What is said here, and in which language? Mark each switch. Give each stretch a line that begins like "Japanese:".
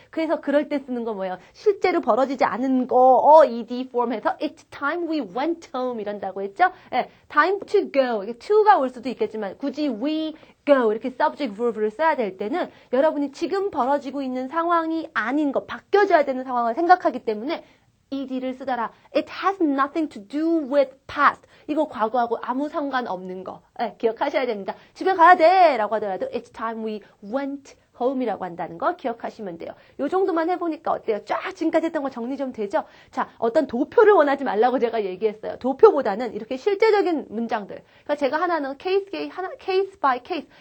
Korean: 그래서 그럴 때 쓰는 거 뭐예요? 실제로 벌어지지 않은 거, ed form에서
English: it's time we went home
Korean: 이런다고 했죠?
English: time to go.
Korean: 이게 to가 올 수도 있겠지만 굳이 we go 이렇게 subject verb를 써야 될 때는 여러분이 지금 벌어지고 있는 상황이 아닌 거, 바뀌어져야 되는 상황을 생각하기 때문에 ed를 쓰더라.
English: It has nothing to do with past.
Korean: 이거 과거하고 아무 상관없는 거. 기억하셔야 됩니다. 집에 가야 돼 라고 하더라도
English: It's time we went home
Korean: 이라고 한다는 거 기억하시면 돼요. 요 정도만 해보니까 어때요? 쫙 지금까지 했던 거 정리 좀 되죠? 자, 어떤 도표를 원하지 말라고 제가 얘기했어요. 도표보다는 이렇게 실제적인 문장들. 그러니까 제가 하나는 case by case.